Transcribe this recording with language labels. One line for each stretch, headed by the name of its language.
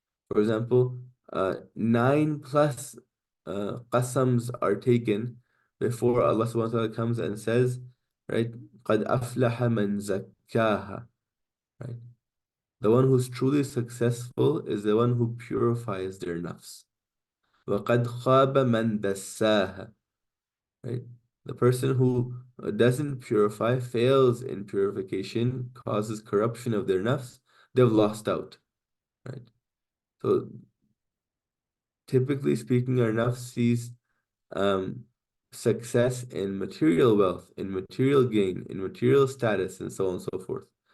English: For example, 9+ qasams are taken before Allah subhanahu wa ta'ala comes and says, right,
Arabic: قَدْ أَفْلَحَ مَنْ زَكَّاهَا,
English: right? The one who's truly successful is the one who purifies their nafs.
Arabic: وَقَدْ خَابَ مَنْ دَسَّاهَا, right?
English: The person who doesn't purify, fails in purification, causes corruption of their nafs, they've lost out, right? So typically speaking, our nafs sees um, success in material wealth, in material gain, in material status, and so on and so forth.